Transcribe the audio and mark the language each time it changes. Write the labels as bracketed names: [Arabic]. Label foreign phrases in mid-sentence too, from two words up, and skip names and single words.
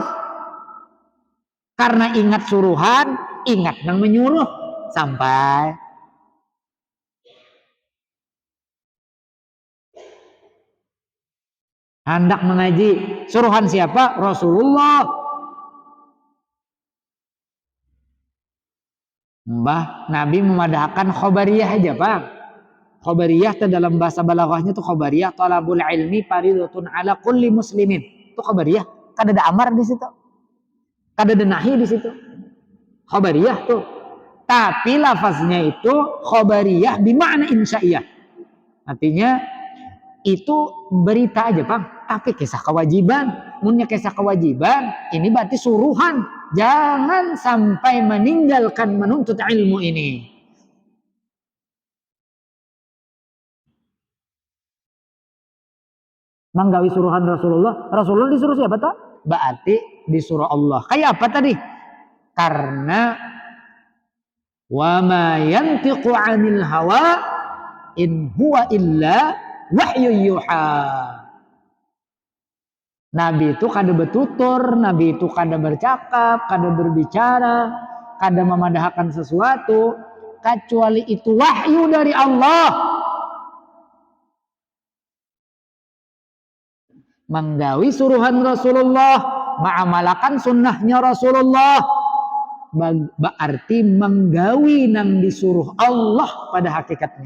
[Banjar] Karena ingat suruhan, ingat nang menyuruh sampai hendak mengaji. Suruhan siapa? Rasulullah. Mbah Nabi memadahkan khobariyah aja Pak. Khobariyah itu dalam bahasa balaghahnya itu khobariyah [Arabic] طلب العلم فريضة على كل مسلم. [Banjar] Itu khobariyah, kada ada amar di situ. Kada ada nahi di situ. Khobariyah tuh. Tapi lafaznya itu khobariyah [Arabic] بمعنى إنشائية. [Banjar] Artinya itu berita aja Bang, tapi kisah kewajiban. Munnya kisah kewajiban, ini berarti suruhan. Jangan sampai meninggalkan menuntut ilmu ini. Menggawi suruhan Rasulullah disuruh siapa toh? Berarti disuruh Allah. Kayak apa tadi? Karena [Arabic] وما ينطق عن الهوى إن هو إلا وحي يوحى. [Banjar] Nabi itu kada bertutur, Nabi itu kada bercakap, kada berbicara, kada memadahkan sesuatu kecuali itu wahyu dari Allah. Menggawi suruhan Rasulullah, mengamalkan sunnahnya Rasulullah, berarti menggawi nang disuruh Allah pada hakikatnya.